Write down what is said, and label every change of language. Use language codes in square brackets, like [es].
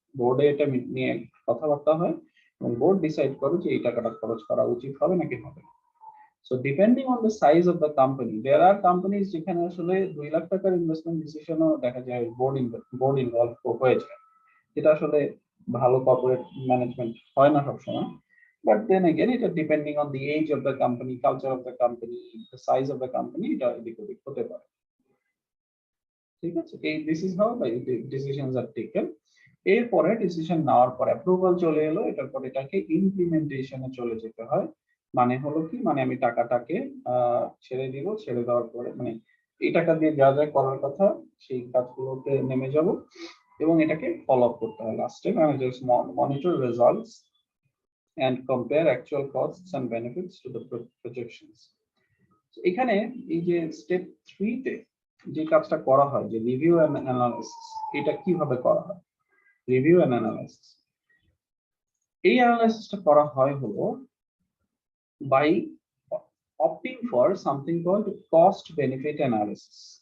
[bn] বোর্ডে এটা নিয়ে কথাবার্তা হয় এবং বোর্ড ডিসাইড করে যে এই টাকাটা খরচ করা উচিত হবে নাকি হবে না। So [en] depending on the size of the company, there are companies [bn] যেখানে আসলে 2 লাখ টাকার ইনভেস্টমেন্ট ডিসিশনও দেখা যায় বোর্ড ইনভলভ হয়ে যায়, যেটা আসলে ভালো কর্পোরেট ম্যানেজমেন্ট হয় না সবসময়। [en] But then again, it is depending on the age of the company, culture of the company, the size of the company, [bn] এটা এদিক ওদিক হতে পারে। ঠিক আছে, [en] this is how the decisions are taken. [bn] এরপরে ডিসিশন নেওয়ার পর অ্যাপ্রুভাল চলে এলো, এটার পর এটাকে ইমপ্লিমেন্টেশনে চলে যেতে হয়। মানে হলো কি, মানে আমি টাকাটাকে ছেড়ে দিব, ছেড়ে দেওয়ার পরে মানে এই টাকা দিয়ে যা যা করার কথা সেই কাজগুলোতে নেমে যাব এবং এটাকে ফলো আপ করতে হয়। [en] লাস্টে managers monitor results and compare actual costs and benefits to the projections. [bn] এখানে এই যে স্টেপ 3 তে যে কাজটা করা হয়, যে রিভিউ এন্ড অ্যানালাইসিস, এটা কিভাবে করা হয়? [en] review and analysis, [bn] এই অ্যানালাইসিসটা করা হয় হলো [en] by opting for something called cost benefit analysis.